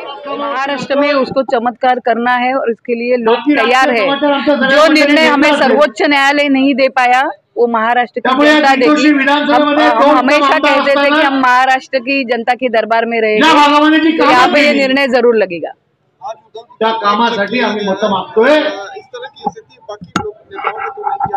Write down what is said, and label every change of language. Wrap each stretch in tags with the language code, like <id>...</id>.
<hi>महाराष्ट्र में उसको चमत्कार करना है और इसके लिए लोग तैयार है. जो निर्णय हमें सर्वोच्च न्यायालय नहीं दे पाया वो महाराष्ट्र की जनता देगी. हम हमेशा कहते थे कि हम महाराष्ट्र की जनता के दरबार में रहेंगे, तो यहाँ पे ये निर्णय जरूर लगेगा.</hi> <mr>त्या कामासाठी आम्ही मतं मागतोय.</mr> <hi>इस तरह की स्थिति बाकी लोग नेताओं को तो नहीं.</hi>